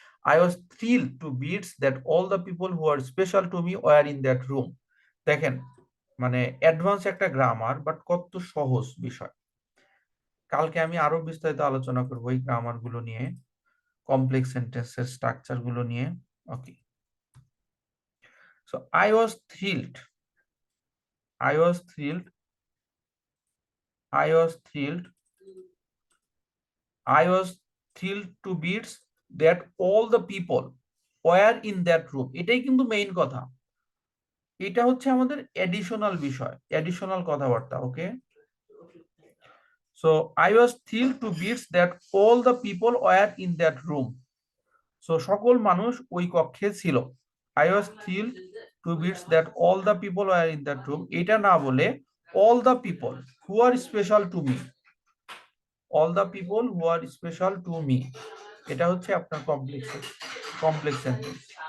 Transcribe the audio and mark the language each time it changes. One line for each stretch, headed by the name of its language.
English: I was thrilled to bits that all the people who are special to me were in that room.
Bangla: দেখেন মানে advance একটা grammar, but কত সহজ বিষয়। কালকে আমি আরো বিস্তারিত আলোচনা করবো এই গ্রামার গুলো নিয়ে, কমপ্লেক্স সেন্টেন্সের স্ট্রাকচার গুলো নিয়ে।
English: Okay, so I was thrilled, I was thrilled, I was thrilled, I was thrilled to bits that all the people were in that room.
Bangla: এটাই কিন্তু মেইন কথা, এটা হচ্ছে আমাদের এডিশনাল বিষয়, এডিশনাল কথাবার্তা।
English: Okay, so I was thrilled to bits that all the people were in that room. So
Bangla: সকল মানুষ ওই কক্ষে ছিল।
English: I was thrilled to bits that all the people were in that room,
Bangla: এটা না বলে
English: all the people who are special to me, all the people who are special to me,
Bangla: এটা হচ্ছে আপনার কমপ্লেক্স সেন্টেন্স।